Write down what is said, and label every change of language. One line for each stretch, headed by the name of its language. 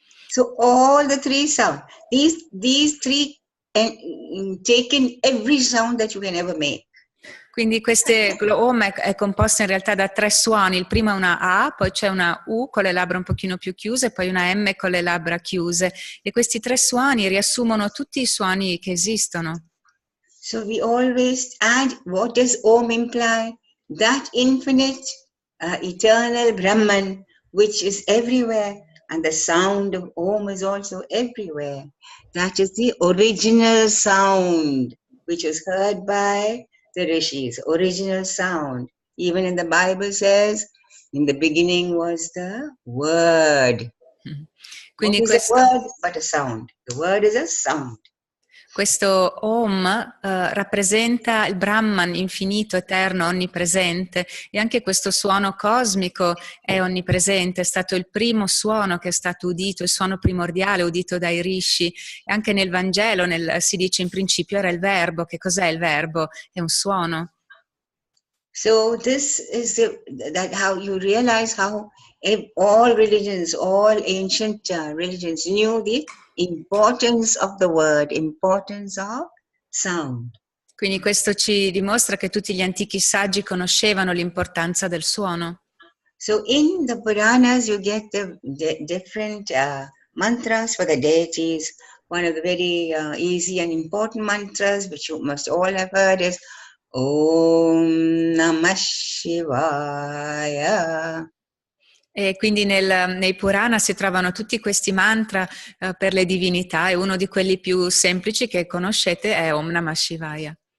English: So all the three sounds, these three, and take in every sound that you can ever make.
Italian: Quindi Om è composta in realtà da 3 suoni, il primo è una A, poi c'è una U con le labbra un pochino più chiuse, poi una M con le labbra chiuse e questi 3 suoni riassumono tutti i suoni che esistono.
English: So we always add, what does Om imply? That infinite, eternal Brahman, which is everywhere, and the sound of Om is also everywhere. That is the original sound, which was heard by the rishis, original sound. Even in the Bible says, in the beginning was the word. What
Italian: Quindi
English: is a word but a sound? The word is a sound.
Italian: questo Om rappresenta il Brahman infinito, eterno, onnipresente e anche questo suono cosmico è onnipresente, è stato il primo suono che è stato udito, il suono primordiale udito dai rishi. E anche nel Vangelo si dice in principio era il verbo. Che cos'è il verbo? È un suono.
English: So this is that how you realize how all religions, all ancient religions knew the importance of the word, importance of sound.
Italian: Quindi questo ci dimostra che tutti gli antichi saggi conoscevano l'importanza del suono.
English: So in the Puranas you get the different mantras for the deities. One of the very easy and important mantras which you must all have heard is Om Namah Shivaya.
Italian: E quindi nei Purana si trovano tutti questi mantra per le divinità e uno di quelli più semplici che conoscete è Om Namah Shivaya.